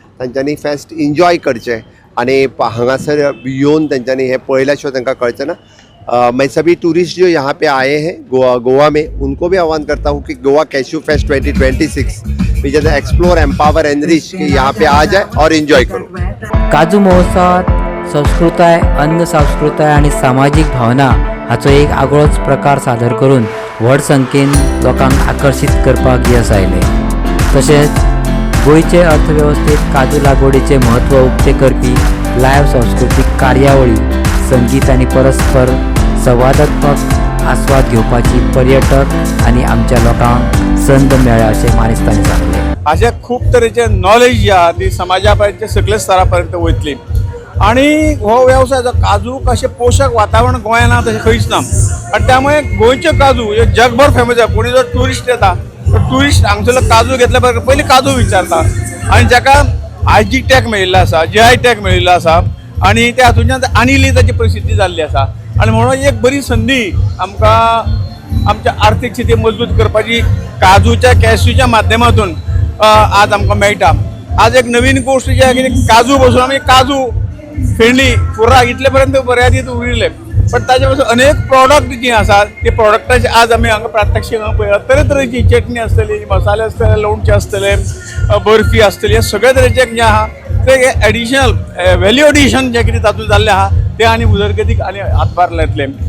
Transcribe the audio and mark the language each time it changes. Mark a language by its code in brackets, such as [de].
[kok] तांच्यांनी fest enjoy करचें आनी हांगासर येवन तांच्यांनी हे पळयल्या शिवाय तांकां कळचें ना. [hi] मैं सभी टूरिस्ट जो यहाँ पे आए हैं गोवा में उनको भी आह्वान करता हूँ कि Goa cashew fest 2026 [en] which is explore empower enrich [hi] कि यहाँ पे आ जाए और एंजॉय करो. [kok] काजू महोत्सवात संस्कृताय, अन्न संस्कृताय आणि सामाजिक भावना हाचो एक आगळोच प्रकार सादर करून व्हड संख्येन लोकांक आकर्षित करपाक यश आयले. तशेंच गोंयचे अर्थवेवस्थेत काजू लागवडीचे म्हत्व उक्ते करपी लायव्ह सांस्कृतीक कार्यावळी, संगीत आणि परस्पर संवादात्मक आस्वाद घेवपाची पर्यटक आणि आमच्या लोकांक संद मेळ्ळ्या अशें मानेस्तांनी सांगले. अशा खूप तरेचे नॉलेज जी आहा ती समाजापर्यंत सगळे स्तरापर्यंत वयतली. आणि हो व्यवसाय जो काजू कशें पोषक वातावरण गोंयांत ना तशें खंयच ना. [mr] आणि त्यामुळे गोंयचे काजू हे जगभर फेमस आहे. [kok] कोणी जर टुरिस्ट येता तर टुरिस्ट हांगसरलो काजू घेतल्या बरोबर पयलीं काजू विचारता. आणि जाका आयजी टॅग मेळिल्लो आसा, GI टॅग मेळिल्लो आसा आणि त्या हातूंतल्यान आनीली ताची प्रसिद्धी जाल्ली आसा. आणि म्हणून एक बरी संदी आमकां आमच्या आर्थीक स्थिती मजबूत करपाची काजूच्या कॅश्यूच्या माध्यमातून आज आमकां मेळटा. आज एक नवीन गोष्ट जी आहे की काजू बसून आमी काजू फेणी खुर्राक इतले पर्यंत मर्यादीत उरिल्ले. पण ताचे पासून अनेक प्रॉडक्ट जी आसात ते प्रॉडक्टाचे आज आमी हांगा प्रात्यक्षीक पळयतात. तरेतरेची चटणी आसतली, मसाले आसतले, लोणचें आसतले, बर्फी आसतली, हे सगळे तरेचे जे आहा ते एडिशनल व्हॅल्यू एडिशन जे कितें तातूंत जाल्लें आहा ते आनी उदरगतीक आनी हातभार लायतले.